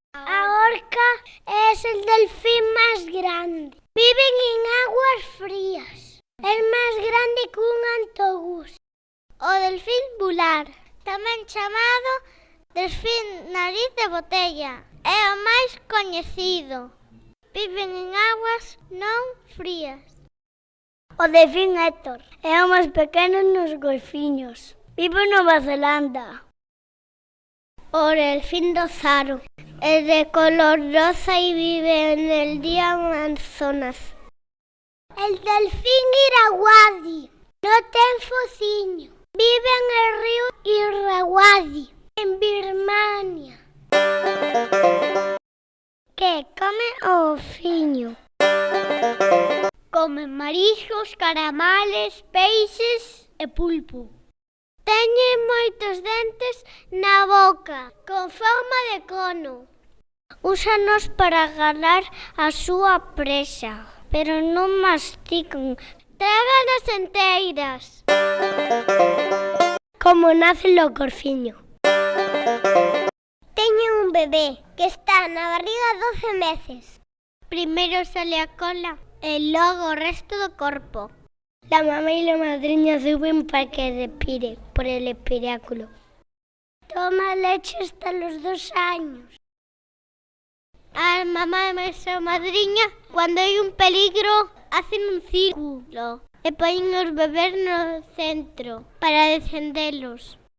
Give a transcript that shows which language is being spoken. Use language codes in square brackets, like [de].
[gl] A orca é el delfín máis grande. Viven en aguas frías. É máis grande que un autobús. O delfín bular, tamén chamado delfín nariz de botella, é o máis coñecido. Viven en aguas non frías. O delfín Héctor é o máis pequeno nos golfiños. Vive en Nova Zelanda. [es] O delfín rosado é de color rosa y vive en el río Amazonas. [gl] El delfín Irrawaddy no ten fociño. [es] Vive en el río Irrawaddy, en Birmania. [gl] Que come o golfiño? Come mariscos, caramales, peixes e pulpo. Teñen moitos dentes na boca, con forma de cono. Úsanos para agarrar a súa presa, pero non mastican. Tráganas enteiras. Como nace o golfiño? Teñen un bebé que está na barriga 12 meses. Primeiro sale a cola e logo o resto do corpo. [es] La mamá y la madrina suben para que respire por el espiráculo. Toma leche hasta los 2 años. A mamá y a madrina, cuando hay un peligro, hacen un círculo e ponen os bebés no centro para defenderlos.